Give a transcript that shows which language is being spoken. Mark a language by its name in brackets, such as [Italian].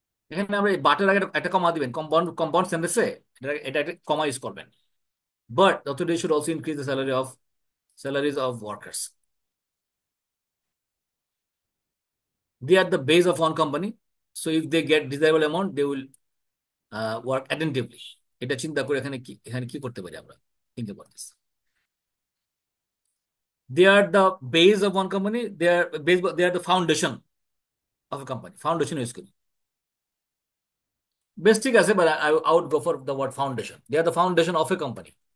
[Bangla] এখানে আমরা এই বাটের আগে একটা কমা দিবেন, কম্পাউন্ড সেন্টেন্সে এটা এটা একটা কমা ইউজ করবেন, [English] But authority should also increase the salaries of workers. They are the base of one company, so if they get desirable amount they will work attentively. [Bangla] এটা চিন্তা করে এখানে কি করতে পারি আমরা, চিন্তা করতেছি। [English] They are the base of one company. They are the foundation of a company. Foundation is good. Best [Bangla] ঠিক আছে, [English] but I would go for the word foundation. They are the foundation of a company.